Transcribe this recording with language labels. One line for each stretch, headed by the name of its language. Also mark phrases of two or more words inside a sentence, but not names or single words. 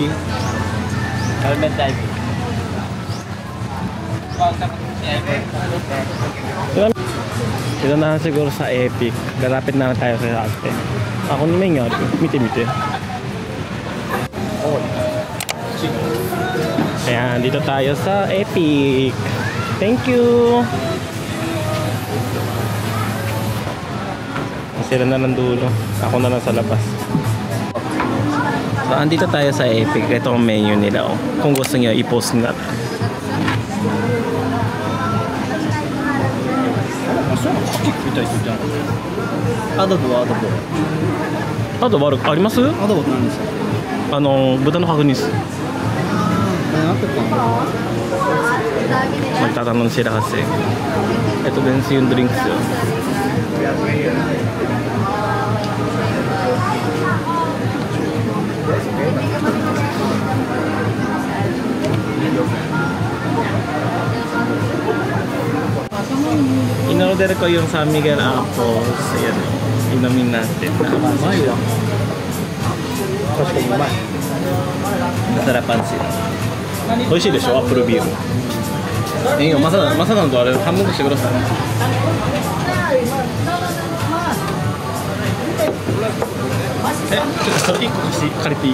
English: Helmet diving.
Filipino: Ito na siguro sa Epic. Galapit na tayo sa ate. Ako ni Ming, mite. Ayan, dito tayo sa Epic. Thank you. Sila na ng dulo. Ako na lang sa labas. So, andito tayo sa Epic. Ito ang menu nila. Oh. Kung gusto niyo, i-post nila. Adobo
Japanese: あとあります？アドボって何ですか？豚の角煮です。何て言ったの？
Filipino: Magtatanong sila kasi. Ito din yung drinks yun. In-order ko yung San Miguel Apples. Ayan, inumin natin. Masarapan sila.
Japanese: 美味しいでしょ、アップルビール。いいよ、マサダンとあれ半分してください。ちょっとそれ1個借りていい？